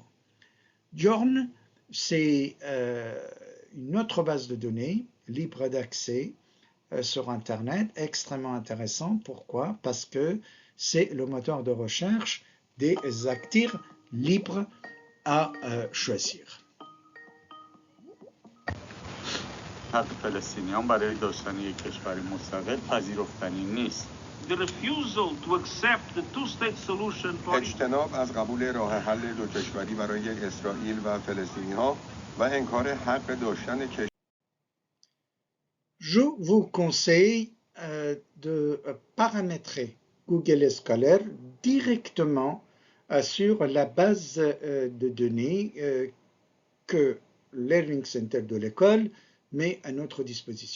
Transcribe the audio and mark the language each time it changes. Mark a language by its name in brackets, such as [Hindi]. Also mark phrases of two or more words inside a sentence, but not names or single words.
[French] Journe, c'est une autre base de données libre d'accès sur Internet, extrêmement intéressant. Pourquoi? Parce que c'est le moteur de recherche des acteurs libres à choisir. [Persian] حق فلسطینیان برای داشتن یک کشور مستقل پذیرفتنی نیست. [English] The refusal to accept the two-state solution for [Persian] اجتناب از قبول راه حل دو کشوری برای اسرائیل و فلسطینی‌ها و انکار حق داشتن کشور. [French] Je vous conseille de paramétrer Google Scholar directement sur la base de données que Learning Center de l'école met à notre disposition.